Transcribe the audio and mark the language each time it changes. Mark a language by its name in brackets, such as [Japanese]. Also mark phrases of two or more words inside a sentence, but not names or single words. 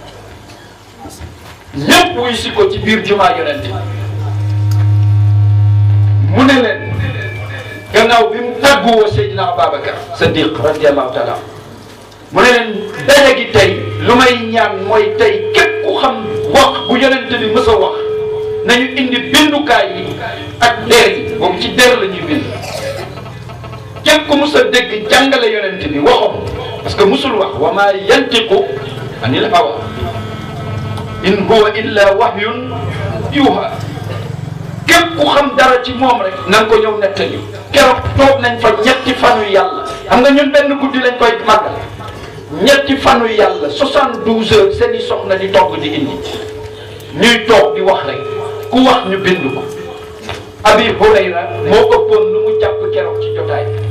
[Wolof] ñëpp wuyu si ko ci biir jumaa yonent bi mu ne leen gannaaw bi mu tàgguwoo Seydina Ababacar Sadiq [Arabic] رضي الله تعالى [Wolof] mu ne leen daje gi tey lu may ñaan mooy tey képp ku xam wax bu yonent bi mës a wax nañu indi bindukaay yi ak der yi boobu ci der la ñuy bind képp ku mës a dégg jàngale yonent bi waxoon [French] parce que [Wolof] musul wax [Arabic] وما ينطق عن الهوى إن هو إلا وحي يوحى [Wolof] képp ku xam dara ci moom rek na nga ko ñëw nettali keroog toog nañ fa ñetti fanu yàlla xam nga ñun benn guddi lañ koy màggal ñetti fanu yàlla 72 heures seen i soxna di togg di indi ñuy toog di wax rek ku wax ñu bind ko Abi Hurayra moo ëppoon lu mu jàpp keroog ci jotaay